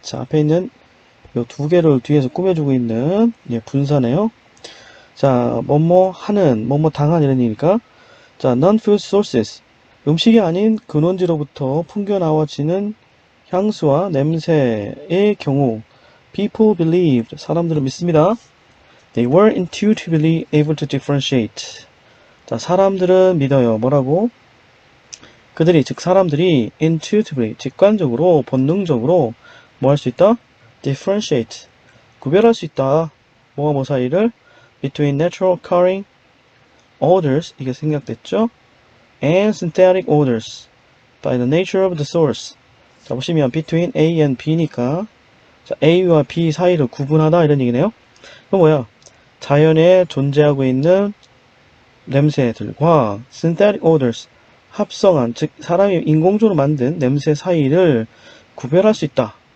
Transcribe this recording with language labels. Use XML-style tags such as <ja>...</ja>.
<ko>자, 앞에 있는 요 두 개를 뒤에서 꾸며주고 있는 분사네요. 자, 뭐뭐 하는, 뭐뭐 당한 이런 얘기니까.</ko> <en>자, non-food sources.</en> <ko>음식이 아닌 근원지로부터 풍겨나와지는 향수와 냄새의 경우.</ko> <en>People believed.</en> <ko>사람들은 믿습니다.</ko> <en>They were intuitively able to differentiate.</en> <ko>자, 사람들은 믿어요. 뭐라고? 그들이, 즉 사람들이 intuitively, 직관적으로, 본능적으로 뭐 할 수 있다? differentiate, 구별할 수 있다. 뭐와 뭐 사이를?</ko> <en>between natural occurring odors,</en> <ko>이게 생략됐죠?</ko> <en>and synthetic odors by the nature of the source.</en> <ko>자, 보시면</ko> <en>between A and B</en> <ko>니까 자, A와 B 사이를 구분하다 이런 얘기네요. 그럼 뭐야? 자연에 존재하고 있는 냄새들과 synthetic odors, 합성한, 즉 사람이 인공적으로 만든 냄새 사이를 구별할 수 있다.</ko>